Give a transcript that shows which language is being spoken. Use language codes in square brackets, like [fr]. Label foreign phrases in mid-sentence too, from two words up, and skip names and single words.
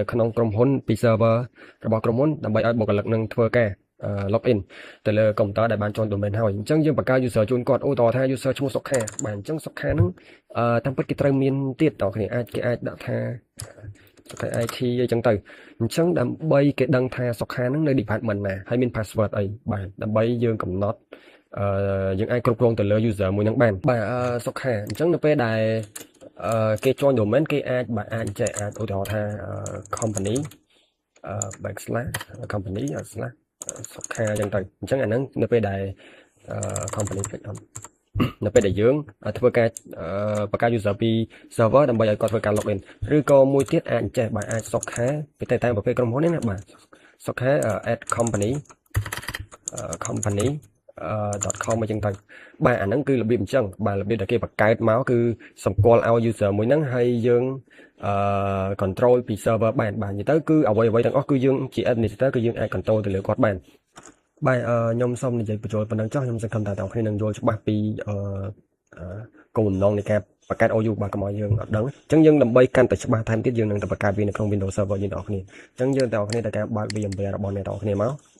[km] ក្នុងក្រុមហ៊ុនពី server របស់ក្រុមហ៊ុនដើម្បីឲ្យបុគ្គលិកនឹងធ្វើការ login ទៅលើ computer ដែលបាន [en] join domain [km] ហើយអញ្ចឹងយើងបង្កើត user ជូនគាត់ឧទាហរណ៍ថា user ឈ្មោះសុខាបាទអញ្ចឹងសុខាហ្នឹងតាមពិតគេត្រូវមានទៀតតើគ្នាគេអាចដាក់ថាសុខា IT អីចឹងទៅអញ្ចឹងដើម្បីគេដឹងថាសុខាហ្នឹងនៅ department ណាហើយមាន password អីបាទដើម្បីយើងកំណត់យើងអាចគ្រប់គ្រងទៅលើ user មួយហ្នឹងបានបាទសុខាអញ្ចឹងនៅពេលដែល គេ [en] join domain [km] គេអាចបាទអាចចេះអាចឧទាហរណ៍ថា [en] company backslash company slash [km] សុខាអញ្ចឹងទៅអញ្ចឹងអាហ្នឹងនៅពេលដែលcompany នៅពេលដែលយើងធ្វើការបង្កើត user ពី server ដើម្បីឲ្យ គាត់ធ្វើការ login ឬក៏មួយទៀតអាចចេះបាទអាចសុខាទៅតាមប្រភេទក្រុមហ៊ុននេះណាបាទសុខា [en] add company company .com [km] អញ្ចឹងទៅបាទ អាហ្នឹងគឺរបៀបអញ្ចឹងបាទរបៀបដែលគេបង្កើតមកគឺសម្គាល់ឲ្យ user មួយហ្នឹងហើយយើងcontrol ពី server បានបាទនិយាយទៅគឺអ្វីទាំងអស់គឺយើងជា administrator គឺយើងអាច control ទៅលើគាត់បានបាទខ្ញុំសូមនិយាយបញ្ចូលប៉ុណ្ណឹងចុះខ្ញុំសង្ឃឹមថាអ្នកគ្នានឹងយល់ច្បាស់ពីគោលបំណងនៃការបង្កើត OU បាទកុំឲ្យយើងអត់ដឹងអញ្ចឹងយើងដើម្បីកាន់តែច្បាស់ថែមទៀតយើងនឹងទៅបង្កើតវានៅក្នុង Windows Server យើងទាំងអស់គ្នាអញ្ចឹងយើងទាំងអស់គ្នាទៅការបើក VMware របស់អ្នកទាំងអស់គ្នាមក